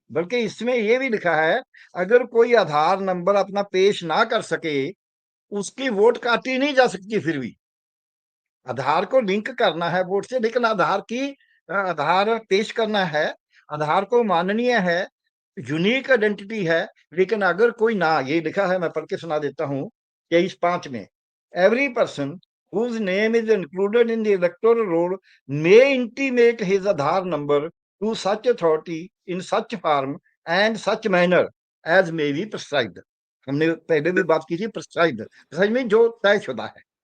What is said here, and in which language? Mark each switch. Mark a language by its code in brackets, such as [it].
[hi] बल्कि इसमें यह भी लिखा है अगर कोई आधार नंबर अपना पेश ना कर सके उसकी वोट काटी नहीं जा सकती। फिर भी आधार को लिंक करना है वोट से, लेकिन आधार पेश करना है, आधार को माननीय है, यूनिक आइडेंटिटी है। लेकिन अगर कोई ना, ये लिखा है, मैं पढ़ के सुना देता हूँ 23(5) में, [en] Every person whose name is included in the electoral roll may intimate his Aadhaar number to such authority in such form and such manner as may be prescribed। [hi] हमने पहले भी बात की थी, प्रिस्क्राइब्ड में जो तयशुदा है।